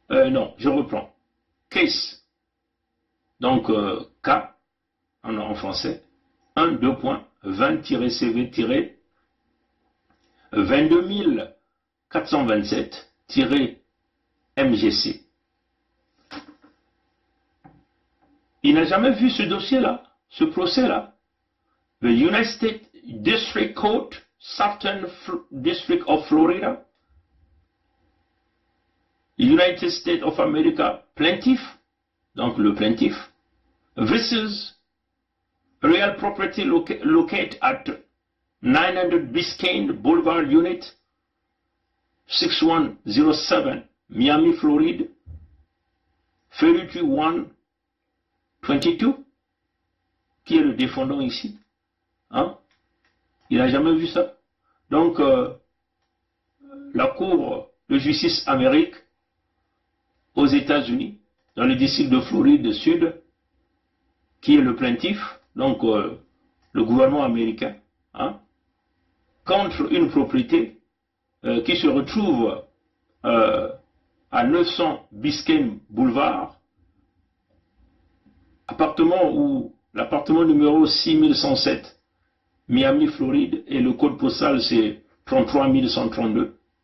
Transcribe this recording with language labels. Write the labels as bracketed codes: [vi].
[fr] non, je reprends, case, donc cas, en français, 1.20-CV-22427-MGC. Il n'a jamais vu ce dossier-là, ce procès-là. [en] The United States District Court, Southern District of Florida, United States of America, plaintiff, [fr] donc le plaintiff, [en] versus real property located at 900 Biscayne Boulevard Unit 6107, Miami, Floride, 32122. [fr] Qui est le défendant ici? Hein? Il n'a jamais vu ça. Donc, la Cour de justice Amérique aux États-Unis, dans le district de Floride Sud, qui est le plaintiff, donc le gouvernement américain, hein, contre une propriété qui se retrouve à 900 Biscayne Boulevard, l'appartement numéro 6107, Miami, Floride, et le code postal c'est 33132.